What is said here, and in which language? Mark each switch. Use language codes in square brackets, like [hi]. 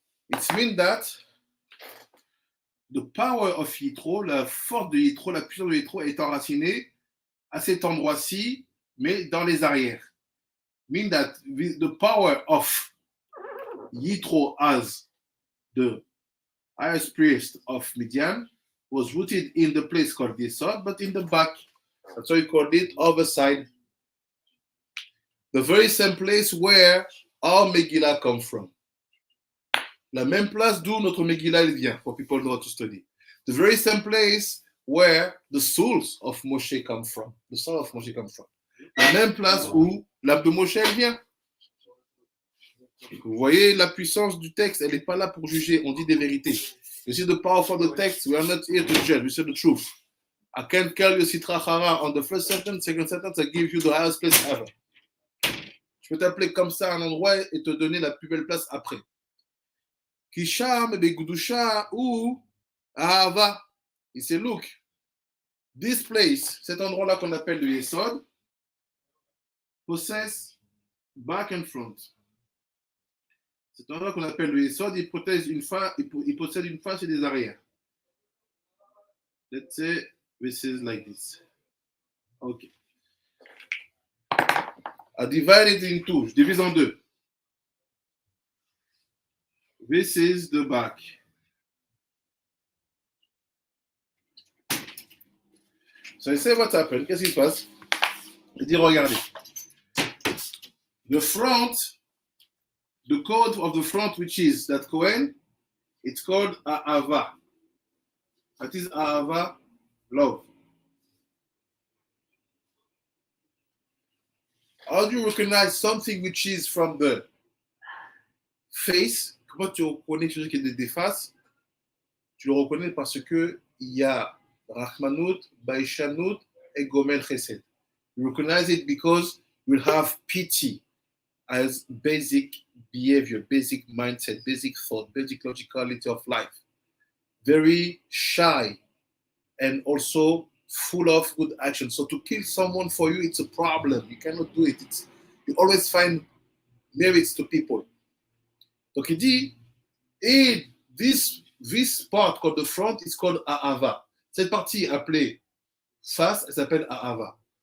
[en] It means that the power of Yitro, [fr] la force de Yitro, la puissance de Yitro est enracinée à cet endroit-ci, mais dans les arrières. [en] Mean that the power of Yitro as the highest priest of Midian was rooted in the place called Yesod, but in the back. That's why we called it other side. The very same place where our Megillah come from. [fr] La même place d'où notre Megillah vient, [en] for people know how to study. The very same place where the souls of Moshe come from. The soul of Moshe come from. [fr] La même place où l'âme de Moshe vient. Vous voyez la puissance du texte, elle n'est pas là pour juger, on dit des vérités. [en] You see the power of the text, we are not here to judge, we say the truth. I can't tell you Sitra Chara on the first sentence, second sentence, I give you the highest place ever. [fr] Je peux t'appeler comme ça à un endroit et te donner la plus belle place après. [he] Kisham Begudusha ou Ahava. [fr] Il sait, [en] look, this place, [fr] cet endroit-là qu'on appelle le Yesod, [en] possess back and front. [fr] Cet endroit qu'on appelle le Yesod, il possède une face et des arrières. [en] Let's say this is like this. Okay. I divide it in two. [fr] Je divise en deux. [en] This is the back. So I say what happened. [fr] Qu'est-ce qui se passe? Je dis, regardez. [en] The front, the code of the front, which is that Kohen, it's called Ahava. That is Ahava, love. How do you recognize something which is from the face? [fr] Comment tu reconnais quelque chose qui est des faces? Tu le reconnais parce que il y a Rahmanut, Baishanut et Gomel Chesed. [en] You recognize it because you have pity as basic behavior, basic mindset, basic thought, basic logicality of life. Very shy and also full of good action. So to kill someone for you, it's a problem. You cannot do it. You always find merits to people. [fr] Donc il dit, et [en] this part called the front is called Ahava. [fr] Cette partie appelée face, elle s'appelle Ahava.